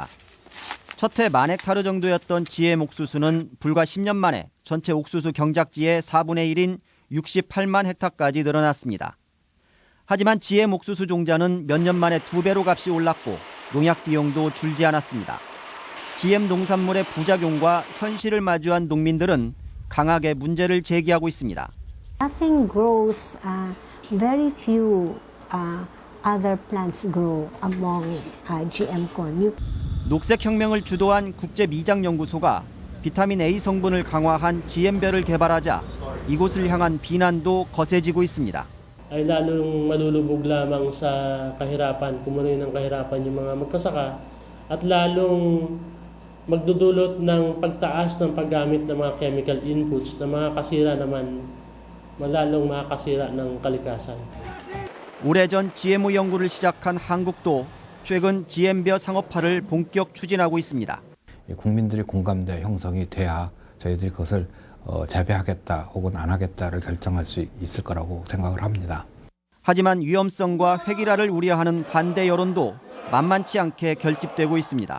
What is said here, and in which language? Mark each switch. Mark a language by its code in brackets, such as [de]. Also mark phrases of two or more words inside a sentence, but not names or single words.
[ko] 첫 해 10,000헥타르 정도였던 GM 옥수수는 불과 10년 만에 전체 옥수수 경작지의 4분의 1인 68만 헥타까지 늘어났습니다. 하지만 GM 옥수수 종자는 몇 년 만에 2배로 값이 올랐고 농약 비용도 줄지 않았습니다. GM 농산물의 부작용과 현실을 마주한 농민들은 강하게 문제를 제기하고 있습니다. [en] Nothing grows, very few other plants grow among GM corn. [ko] 녹색혁명을 주도한 국제미장연구소가 비타민 A 성분을 강화한 GM별을 개발하자 이곳을 향한 비난도 거세지고 있습니다. [tl] ay lalong malulubog lamang sa kahirapan, kumunoy ng kahirapan yung mga magkasaka at lalong magdudulot ng pagtaas ng paggamit ng mga [en] chemical inputs [tl] na makakasira naman, lalong makakasira ng kalikasan. [ko] 오래전 GMO 연구를 시작한 한국도 최근 GM벼 상업화를 본격 추진하고 있습니다. 국민들이 공감대 형성이 돼야 저희들이 그것을 재배하겠다 혹은 안 하겠다를 결정할 수 있을 거라고 생각을 합니다. 하지만 위험성과 획일화를 우려하는 반대 여론도 만만치 않게 결집되고 있습니다.